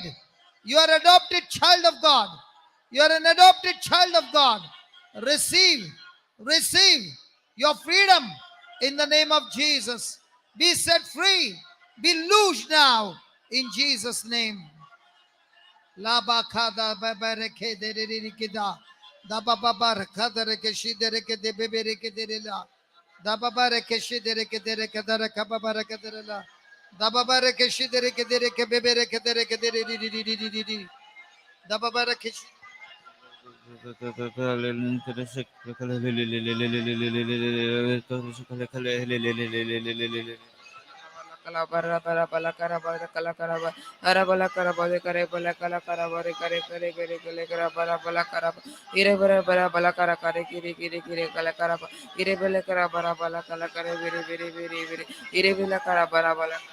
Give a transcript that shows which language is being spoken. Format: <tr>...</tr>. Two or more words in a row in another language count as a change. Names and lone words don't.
<en>You are adopted child of God. You are an adopted child of God. Receive, receive your freedom in the name of Jesus. Be set free, be loosed now in Jesus' name. Laba kada babareke de rikida. Da baba kada rekeshi de reke de bebe reke de la. Da baba rekeshi de reke de reke da reka baba reke de la. Da baba rekeshi de reke bebe reke de di. Da baba rekeshi. Kala bara bara bala kara bara kala kara bara ara bala kara bara kare bala kala kara bara kare kare kare kare kara bara bala kara ire bara bara bala kara kare kire kire kire kala kara ire bala kara bara bala kala kare bere bere bere bere ire bala kara bara bala</en>